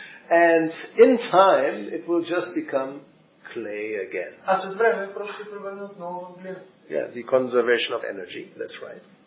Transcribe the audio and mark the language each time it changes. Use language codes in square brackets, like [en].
[en] And in time it will just become clay again. [bg] А с време просто ще превърне отново в глина. [en] Yeah, the conservation of energy, that's right.